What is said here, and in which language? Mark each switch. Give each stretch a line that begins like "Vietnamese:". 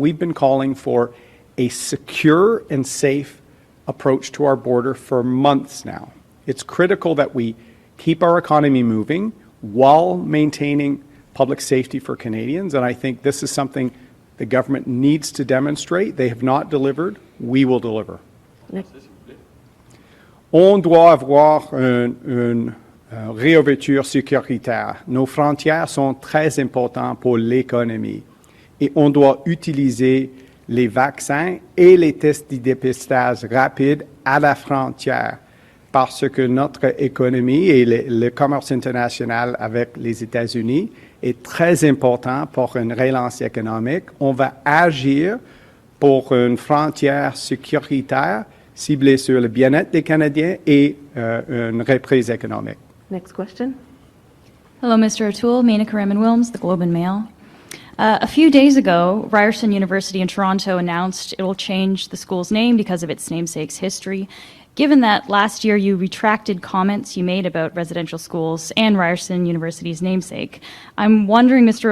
English: We've been calling for a secure and safe approach to our border for months now. It's critical that we keep our economy moving while maintaining public safety for Canadians, and I think this is something the government needs to demonstrate. They have not delivered. We will deliver.
French: On doit avoir une réouverture sécuritaire. Nos frontières sont très importantes pour l'économie et on doit utiliser les vaccins et les tests de dépistage rapides à la frontière parce que notre économie et le commerce international avec les États-Unis est très important pour une relance économique. On va agir pour une frontière sécuritaire ciblée sur le bien-être des Canadiens et une reprise économique.
English: Next question. Hello, Mr. O'Toole. Menaka Raymond-Wilms, The Globe and Mail. A few days ago, Ryerson University in Toronto announced it will change the school's name because of its namesake's history. Given that last year you retracted comments you made about residential schools and Ryerson University's namesake, I'm wondering, Mr.